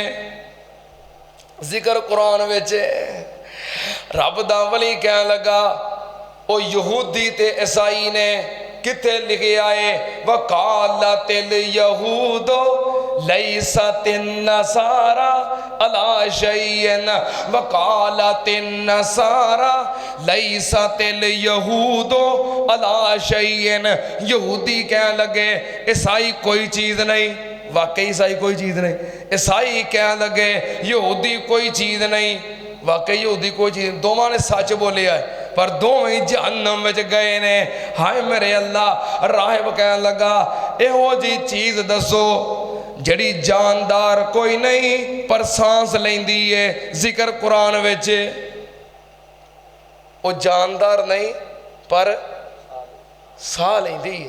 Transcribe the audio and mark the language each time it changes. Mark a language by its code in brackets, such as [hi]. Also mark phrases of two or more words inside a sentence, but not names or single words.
[pa] ذکر قرآن وچ رب دا ولی کہہ لگا او یہودی تے عیسائی نے کتھے لکھے آئے [ar] وقالت اليهود ليست النصارى على شيء وقالت النصارى ليست اليهود على شيء. [pa] یہودی کہہ لگے عیسائی کوئی چیز نہیں، واقعی عیسائی کوئی چیز نہیں. عیسائی کہہ لگے یہودی کوئی چیز نہیں، واقعی یہودی کوئی چیز. دوواں نے سچ بولیا ہے پر دوویں جہنم وچ گئے نے. ہائے میرے اللہ. راہب کہہ لگا ایہو جی چیز دسو جڑی جاندار کوئی نہیں پر سانس لیندی ہے. ذکر قرآن وچ وہ جاندار نہیں پر ساہ لیندی ہے.